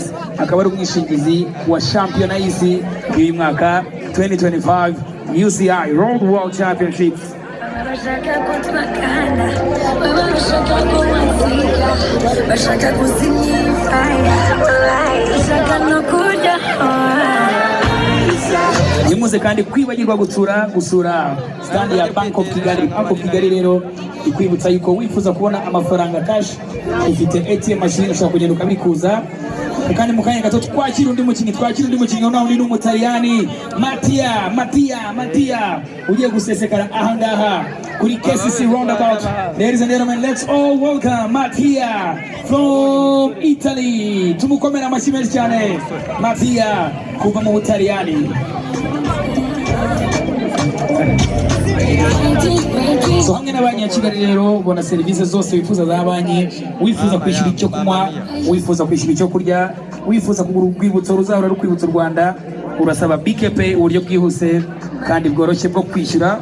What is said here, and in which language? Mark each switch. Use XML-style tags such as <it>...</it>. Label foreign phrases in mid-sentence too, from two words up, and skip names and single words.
<rw>Akaba ari umwishingizi wa shampiyona y'isi y'uyu mwaka 2025 UCI Road World Championships. Nimuze kandi kwibagirwa gusura stand ya Bank of Kigali. Bank of Kigali rero ikwibutsa yuko wifuza kubona amafaranga cash, ufite</rw> <en>ATM machine</en> <rw>ushobora kugenda ukabikuza. Kandi mu kanya gato twakira undi mukinnyi naho ni n'umutaliyani Mattia ugiye gusesekara ahangaha kuri KCC roundabout.</rw> <en>Ladies and gentlemen, let's all welcome Mattia from Italy.</en> <rw>Tumukomera amashyi menshi cyane Mattia kuva mu Butaliyani. So hamwe na banki ya Kigali rero ubona serivisi zose wifuza za banki. Wifuza kwishyura icyo kunywa, wifuza kwishyura icyo kurya, wifuza kugura urwibutso ruzahora rukwibutsa u Rwanda, urasaba BKP uburyo bwihuse kandi bworoshye bwo kwishyura.</rw>